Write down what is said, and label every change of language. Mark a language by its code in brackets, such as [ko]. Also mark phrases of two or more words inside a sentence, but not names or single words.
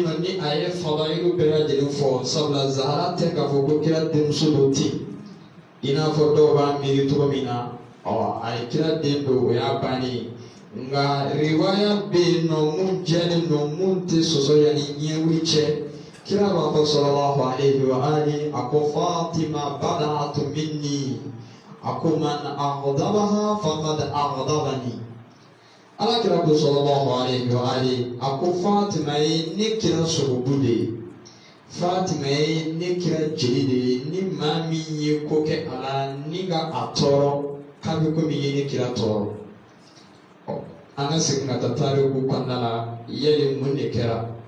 [bm] nɔ ni a ye fadailu bɛɛ lajɛlen fɔ sabula Zahra tɛ k'a fɔ ko kira denmuso dɔ tɛ i n'a fɔ dɔw b'a miiri cogo min na a ye kira den don o y'a bannen nka riwaya bɛ yen nɔ mun jɛlen don mun tɛ sɔsɔ yanni ɲɛwuli cɛ kira b'a fɔ [ar] صلى الله عليه وآله [bm] a ko Fatima [ar] بضعة مني [bm] a ko [ar] من أغضبها فقد أغضبني [bm] alakira ko [ar] صلى الله عليه وآله [bm] a ko Fatima ye ne kira sogobu de ye Fatima ye ne kira jeli de ye ni maa min ye ko kɛ a la ni ka a tɔɔrɔ k'a bɛ komi ye ne kira tɔɔrɔ an ka segin ka taa tariku kɔnɔna la yali mun de kɛra